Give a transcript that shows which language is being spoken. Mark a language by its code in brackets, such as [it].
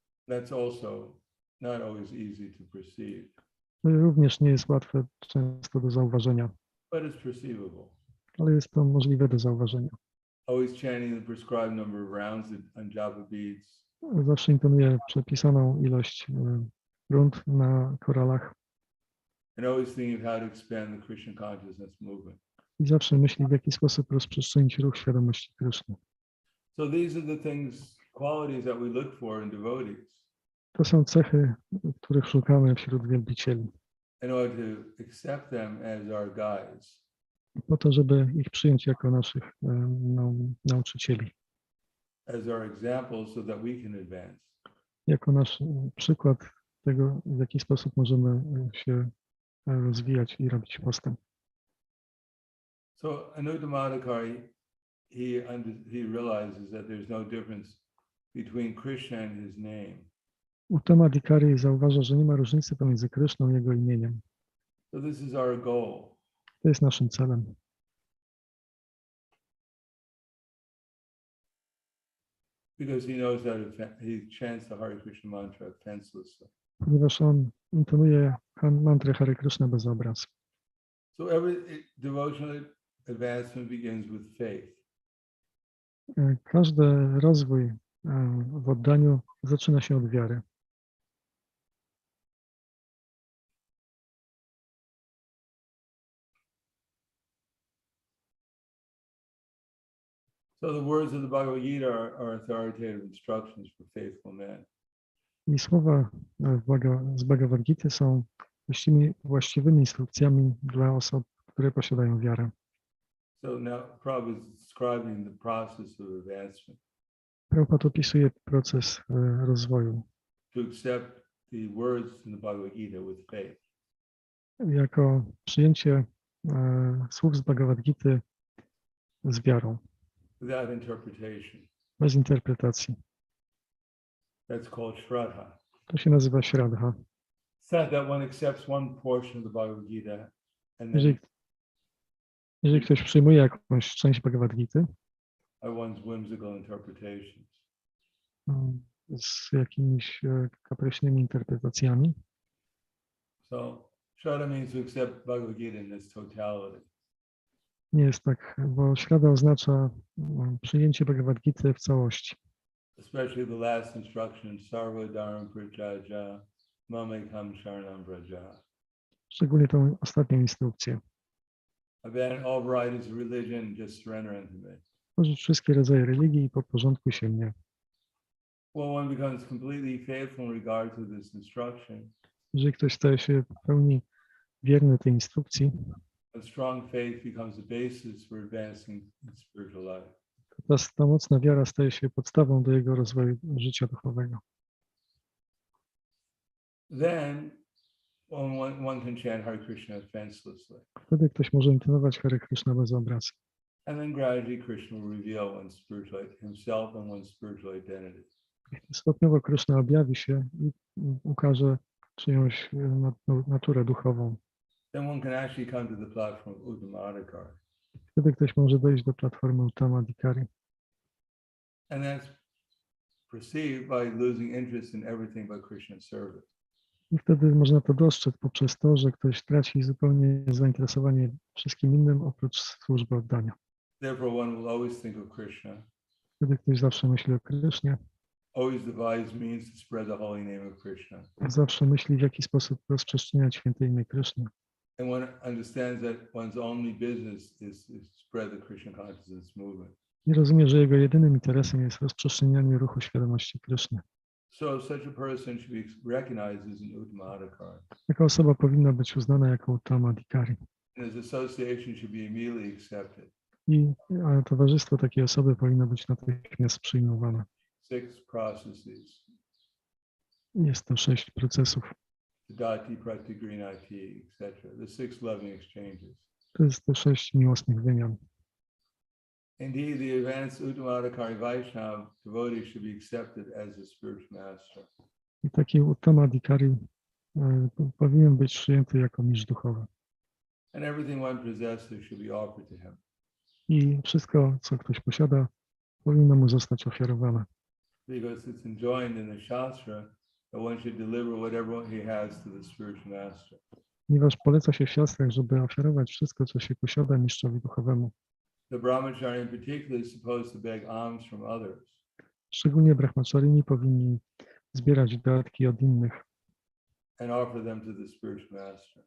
[en] That's also not always easy to perceive. [pl] To również nie jest łatwe często do zauważenia, [en] But it's perceivable. [pl] ale jest to możliwe do zauważenia. [en] Always chanting the prescribed number of rounds on japa beads. [pl] Zawsze intonuję przepisaną ilość rund na koralach [en] And always thinking of how to expand the Krishna consciousness movement. [pl] i zawsze myśli, w jaki sposób rozprzestrzenić ruch świadomości Kryszny. [en] So these are the things, qualities that we look for in devotees [pl] To są cechy, których szukamy wśród wielbicieli, [en] in order to accept them as our guides. [pl] po to, żeby ich przyjąć jako naszych nauczycieli, [en] as our examples so that we can advance. [pl] jako nasz przykład tego, w jaki sposób możemy się rozwijać i robić postęp. [en] So Anuttamamadikari, he realizes that there's no difference between Krishna and his name. [pl] Uttamadikari zauważa, że nie ma różnicy pomiędzy Kryszną i jego imieniem. [en] So this is our goal. [pl] To jest naszym celem. [en] Because he knows that he chants the Hare Krishna mantra offenselessly. [pl] Ponieważ on intonuje mantrę Hare Krishna bez obraz. [en] So every devotional advancement begins with faith. [pl] Każdy rozwój w oddaniu zaczyna się od wiary. [en] So the words of the Bhagavad Gita are authoritative instructions for faithful men. [pl] I słowa z Bhagavad Gity są właściwymi instrukcjami dla osób, które posiadają wiarę. [en] So now Prabhupada is describing the process of advancement. [pl] Prabhupada opisuje proces rozwoju [en] To accept the words in the Bhagavad Gita with faith. [pl] jako przyjęcie słów z Bhagavad Gity z wiarą, [en] Without interpretation. [pl] bez interpretacji. [en] That's called Shraddha. [pl] To się nazywa Śraddha. [en] It's not that one accepts one portion of the Bhagavad Gita and [pl] Jeżeli, [en] then [pl] jeżeli ktoś przyjmuje jakąś część Bhagavad Gity [en] by one's whimsical interpretations. [pl] z jakimiś kapryśnymi interpretacjami, [en] So Shraddha means to accept Bhagavad Gita in its totality. [pl] nie jest tak, bo Śraddha oznacza przyjęcie Bhagavad Gity w całości. [en] Especially the last instruction, [sa] Sarva Dharma Prajaja, Mamekam Sharanam Braja. [pl] Szczególnie tą ostatnią instrukcję. [en] Abandon all varieties of religion, just surrender unto me. [pl] Porzuć wszystkie rodzaje religii i podporządkuj się mnie. [en] Well, one becomes completely faithful in regard to this instruction. [pl] Jeżeli ktoś staje się w pełni wierny tej instrukcji, [en] A strong faith becomes the basis for advancing in spiritual life. [pl] ta mocna wiara staje się podstawą do jego rozwoju życia duchowego. [en] Then one can chant Hare Krishna offenselessly. [pl] Wtedy ktoś może intonować Hare Krishna bez obrazu. [en] And then gradually Krishna will reveal himself and one's spiritual identity. [pl] Stopniowo Kryszna objawi się i ukaże czyjąś naturę duchową. [en] Then one can actually come to the platform of Uttamadikari. [pl] Wtedy ktoś może dojść do platformy Uttamadikari. [en] And that's perceived by losing interest in everything but Krishna's service. [pl] I wtedy można to dostrzec poprzez to, że ktoś traci zupełnie zainteresowanie wszystkim innym oprócz służby oddania. [en] Therefore, one will always think of Krishna, [pl] Wtedy ktoś zawsze myśli o Krysznie, [en] always devise means to spread the holy name of Krishna. [pl] zawsze myśli, w jaki sposób rozprzestrzeniać święte imię Kryszny. [en] And one understands that one's only business is to spread the Krishna consciousness movement. [pl] I rozumie, że jego jedynym interesem jest rozprzestrzenianie ruchu świadomości Kryszny. [en] So such a person should be recognized as an Uttamadikari. [pl] Taka osoba powinna być uznana jako Uttamadikari. [en] And his association should be immediately accepted. [pl] I towarzystwo takiej osoby powinno być natychmiast przyjmowane. [en] 6 processes. [pl] Jest to 6 procesów. [en] Dati, Pratigrinati, etc. The 6 loving exchanges. [pl] To jest te 6 miłosnych wymian. [en] Indeed, the advanced Uttamadikari Vaishnava devotee should be accepted as a spiritual master. [pl] I taki Uttamadikari powinien być przyjęty jako mistrz duchowy. [en] And everything one possesses should be offered to him. [pl] I wszystko, co ktoś posiada, powinno mu zostać ofiarowane. [en] Because it's enjoined in the Shastra that one should deliver whatever he has to the spiritual master. [pl] Ponieważ poleca się w siastrach, żeby ofiarować wszystko, co się posiada mistrzowi duchowemu. [en] The brahmachari in particular is supposed to beg alms from others. [pl] Szczególnie brahmacharini powinni zbierać datki od innych [en] And offer them to the spiritual master.